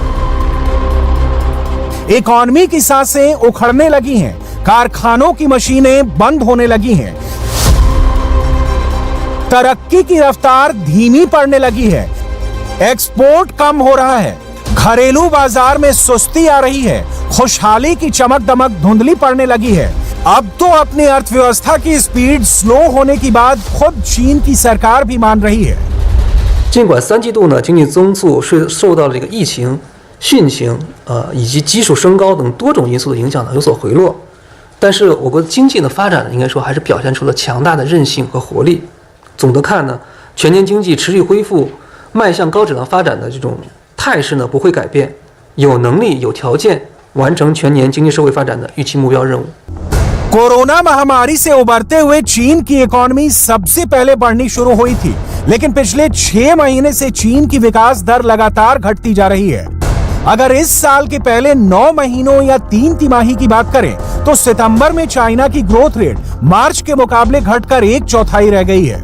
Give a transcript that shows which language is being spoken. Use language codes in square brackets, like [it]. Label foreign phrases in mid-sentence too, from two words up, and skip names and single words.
[hi] इकोनॉमी की सांसें उखड़ने लगी हैं, कारखानों की मशीनें बंद होने लगी हैं, तरक्की की रफ्तार धीमी पड़ने लगी है, एक्सपोर्ट कम हो रहा है, घरेलू बाजार में सुस्ती आ रही है, खुशहाली की चमक दमक धुंधली पड़ने लगी है। अब तो अपनी अर्थव्यवस्था की [en] speed slow [hi] होने की बात खुद चीन की सरकार भी मान रही है। [zh] 尽管三季度呢经济增速是受到了这个疫情、汛情以及基数升高等多种因素的影响呢有所回落，但是我国经济的发展呢应该说还是表现出了强大的韧性和活力。总的看呢，全年经济持续恢复、迈向高质量发展的这种态势呢不会改变，有能力、有条件完成全年经济社会发展的预期目标任务。 [hi] कोरोना महामारी से उबरते हुए चीन की इकोनॉमी सबसे पहले बढ़नी शुरू हुई थी, लेकिन पिछले 6 महीने से चीन की विकास दर लगातार घटती जा रही है। अगर इस साल के पहले 9 महीनों या 3 तिमाही की बात करें तो सितंबर में चाइना की [en] growth rate [hi] मार्च के मुकाबले घटकर 1/4 रह गई है।